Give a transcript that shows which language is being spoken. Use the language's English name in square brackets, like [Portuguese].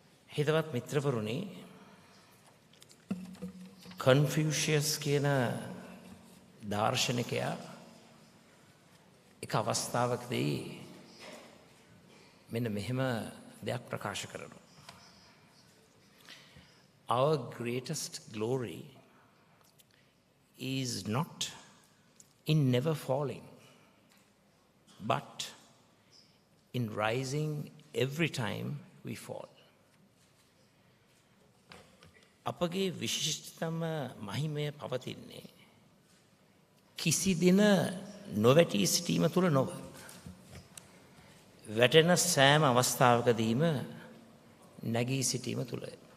[Sinhala] හිතවත් මිත්‍රවරුනි, කන්ෆියුෂියස් කියන දාර්ශනිකයා එක අවස්ථාවකදී මෙන්න මෙහෙම දෙයක් ප්‍රකාශ කරනවා. [English] Our greatest glory is not in never falling, but in rising every time we fall. [Sinhala] අපගේ විශිෂ්ටතම මහිමය පවතින්නේ කිසි දින නොවැටී සිටීම තුළ නොව. වැටෙන සෑම අවස්ථාවකදීම නැගී සිටීම තුළය.